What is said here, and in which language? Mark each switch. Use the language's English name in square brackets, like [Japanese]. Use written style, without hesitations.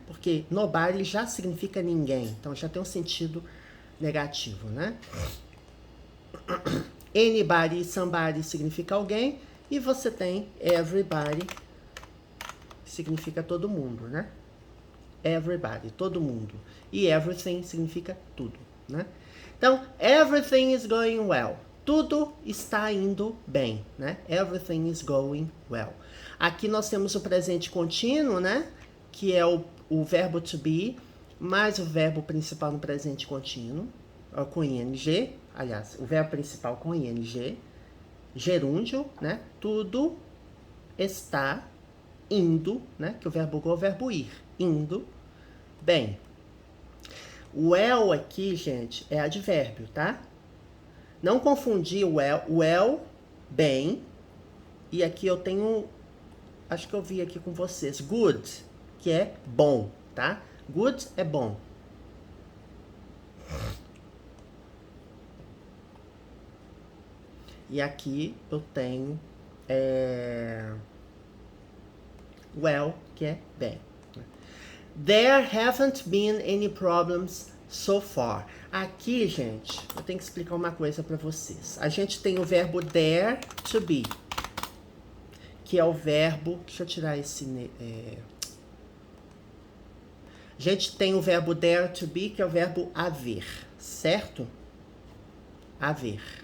[Portuguese] Porque nobody já significa ninguém, então já tem um sentido negativo, né? Anybody e somebody significa alguém, e você tem everybody, que significa todo mundo, né? everybody, todo mundo. E everything significa tudo, né? Então, [English] everything is going well. [Portuguese] Tudo está indo bem, né? [English] Everything is going well. [Portuguese] Aqui nós temos o presente contínuo, né? Que é o verbo to be, mais o verbo principal no presente contínuo, com ing. Aliás, o verbo principal com ing. Gerúndio, né? Tudo está indo, né? Que o verbo go é o verbo ir. Indo bem. O well aqui, gente, é advérbio, tá? Não confundir o well, bem. E aqui eu tenho, acho que eu vi aqui com vocês, good, que é bom, tá? Good é bom. E aqui eu tenho well, que é bem. [English] There haven't been any problems so far. [Portuguese] Aqui, gente, eu tenho que explicar uma coisa para vocês. A gente tem o verbo there to be, que é o verbo... Deixa eu tirar esse... A gente tem o verbo there to be, que é o verbo haver, certo? Haver.